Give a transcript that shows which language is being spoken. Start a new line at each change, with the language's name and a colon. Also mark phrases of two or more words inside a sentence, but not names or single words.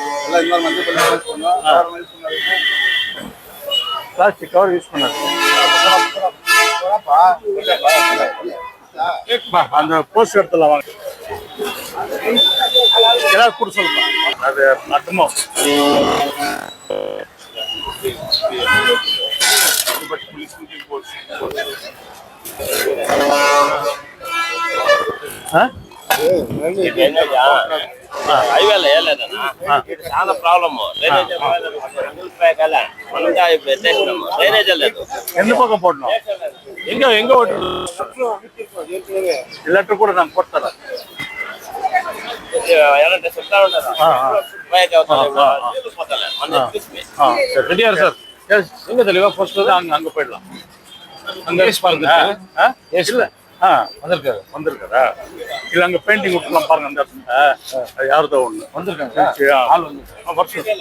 Tamil: பிளாஸ்டிக் கவர் யூஸ் பண்ணாது. அந்த போஸ்ட் இடத்துல வாங்க. ஏதாவது கூட சொல்லுப்பா. அது மட்டுமோ
Telugu: హైవేలో వేయలేదన్నా చాలా ప్రాబ్లము. డ్రైనేజ్ మనం పెట్టేసినాము. డ్రైనేజ్ లేదు.
Tamil: எந்த பக்கம் போடணும்? எங்க ஓட்டு லெட்டர் கூட நான் போட்டுறேன்.
Telugu: ఎలాంటి చెప్తా ఉండదు.
Tamil: ரெடியாரு சார். எங்க தெளிவா போஸ்ட் அங்க போயிடலாம். அங்க இல்ல வந்திருக்காரா இல்ல அங்க பெயிண்டிங் விட்டுலாம் பாருங்க. அந்த இடத்துல யாருதான் ஒண்ணு வந்திருக்காங்க.